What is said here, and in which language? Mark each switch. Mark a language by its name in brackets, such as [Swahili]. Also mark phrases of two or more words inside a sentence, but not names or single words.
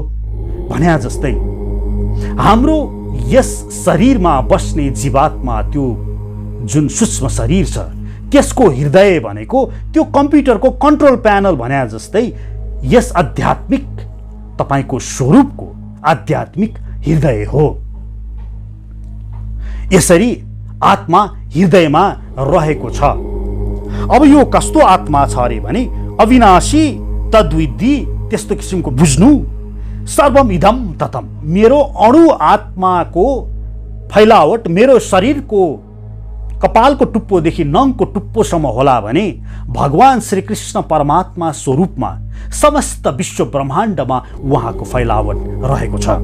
[Nepali] भन्या जस्तै हाम्रो यस शरीरमा बस्ने जीवात्मा, त्यो जुन सूक्ष्म शरीर छ, त्यसको हृदय भनेको त्यो कम्प्युटरको [English] control panel [Nepali] भन्या जस्तै यस आध्यात्मिक तपाईको स्वरूपको आध्यात्मिक हृदय हो। यसरी आत्मा हृदयमा रहेको छ। अब यो कस्तो आत्मा छ अरे भने [Sanskrit] अविनाशी तद्विद्धि, [Nepali] त्यस्तो किसिमको बुझ्नु। [Sanskrit] सर्वम इदम ततम, [Nepali] मेरो अणु आत्माको फैलावट मेरो शरीरको कपालको टुप्पोदेखि नङको टुप्पोसम्म होला भने भगवान श्रीकृष्ण परमात्मा स्वरूपमा समस्त विश्व ब्रह्माण्डमा उहाँको फैलावट रहेको छ।